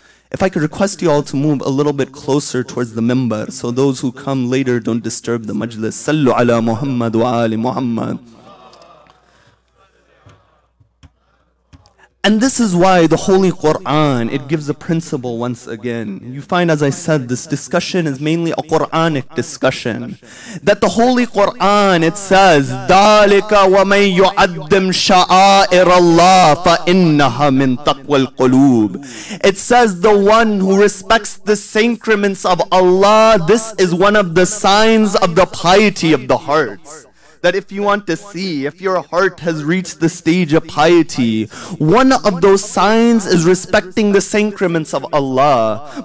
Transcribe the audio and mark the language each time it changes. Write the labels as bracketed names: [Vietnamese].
[English] If I could request you all to move a little bit closer towards the mimbar, so those who come later don't disturb the majlis. [Arabic] Sallu ala Muhammad wa ali Muhammad. [English] And this is why the Holy Quran, it gives a principle once again. You find, as I said, this discussion is mainly a Quranic discussion. That the Holy Quran, it says, [Arabic] ذَلِكَ وَمَن يُعَدِّمْ شَعَائِرَ اللَّهِ فَإِنَّهَا مِن تَقْوَى الْقُلُوبِ. [English] It says the one who respects the sacraments of Allah, this is one of the signs of the piety of the hearts. That if you want to see if your heart has reached the stage of piety, one of those signs is respecting the sacraments of Allah.